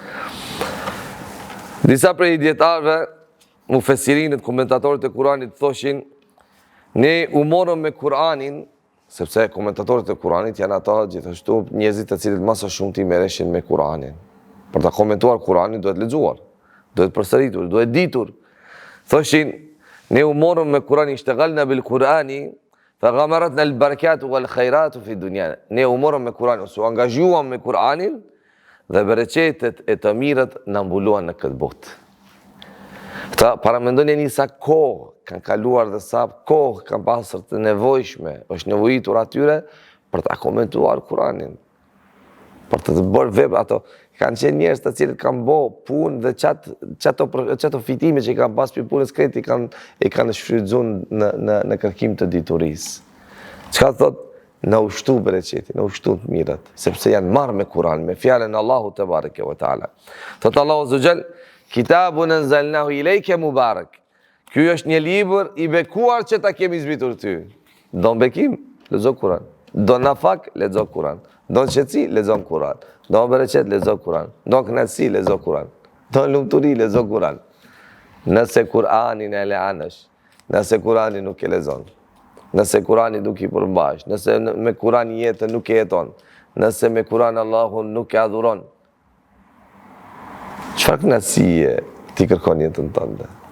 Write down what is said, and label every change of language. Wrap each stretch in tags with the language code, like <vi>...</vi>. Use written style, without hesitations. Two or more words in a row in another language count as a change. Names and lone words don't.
<sq>Disa prej dietarëve, mufesirinët, komentatorët e Kuranit thoshin, ne u morëm me Kuranin, sepse komentatorët e Kuranit janë ata gjithashtu njerëzit të cilët më së shumti merreshin me Kuranin. Për ta komentuar Kuranin duhet lexuar, duhet përsëritur, duhet ditur. Thoshin, ne u morëm me Kuranin,</sq> <ar>اشتغلنا بالقرآن, فغمرتنا البركات والخيرات في الدنيا.</ar> <sq>Ne u morëm me Kuranin, u angazhuam me Kuranin dhe bereqetet e të mirët na mbuluan në këtë botë. Këta paramendoni një sa kohë kanë kaluar dhe sa kohë kanë pasur të nevojshme, është nevojitur atyre për ta komentuar Kuranin, për të bërë vepra. Ato kanë qenë njerëz të cilët kanë bërë punë dhe çato fitime që i kanë pas për punës kreti i kanë shfrytzuar në kërkim të diturisë. Çka thotë? Në ushtu bereqeti, në ushtu të mirët, sepse janë marrë me Kur'an, me fjalën Allahu</sq> <ar>تبارك وتعالى.</ar> <sq>Thotë Allahu</sq> <ar>عز وجل, كتاب أنزلناه إليك مبارك.</ar> <sq>Ky është një libër i bekuar që ta kemi zbritur ty. Don bekim, lexo Kur'an. Don nafak, lexo Kur'an. Don qetësi, lexo Kur'an. Don bereqet, lexo Kur'an. Don kënaqësi, lexo Kur'an. Don lumturi, lexo Kur'an. Nëse Kur'anin e leanësh, nëse Kur'anin nuk e lexon, nëse Kurani nuk i përmbash, nëse me Kurani jetën nuk e jeton, nëse me Kurani Allahun nuk e adhuron, çfarë kënaqësie ti kërkon jetën tënde?</sq>